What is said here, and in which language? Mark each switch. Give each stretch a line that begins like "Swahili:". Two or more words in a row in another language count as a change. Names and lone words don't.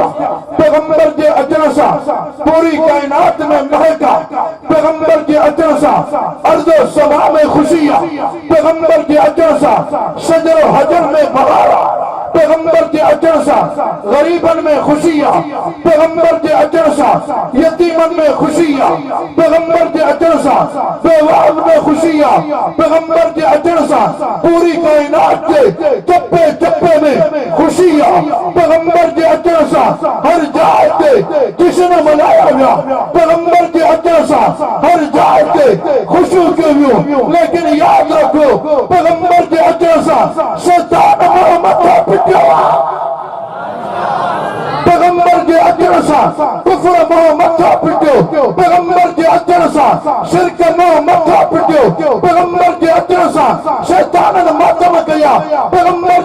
Sindhi: पैगंबर जे अचण सां पूरी कायनात में महका, पैगंबर जे अचण सां अर्ज़ो समा में खुशी आहे, पैगंबर जे अचण सां शजरो हजर में बहार आहे, पैगंबर के अचण सां गरीबन में खुशी आ, पैगंबर के अचण सां यतीमन में खुशी आ, पैगंबर के अचण सां बेवाज़ में खुशी आ, पैगंबर के अचण सां पूरी कायनात के चप्पे चप्पे में खुशी आ, पैगंबर के अचण सां हर जाय ते जश्न मनाया विया, पैगंबर के अचण सां हर जाय ते खुशियूं कयूं। लेकिन याद रखो पैगंबर के अचण सां शैतान मथा पिटियो आहे, पैगंबर के अचण सां कुफ्र मोह मथा पिटियो, पैगंबर के अचण सां शिरक मोह मथा पिटियो, पैगंबर के अचण सां शैताननि मातम कया, पैगंबर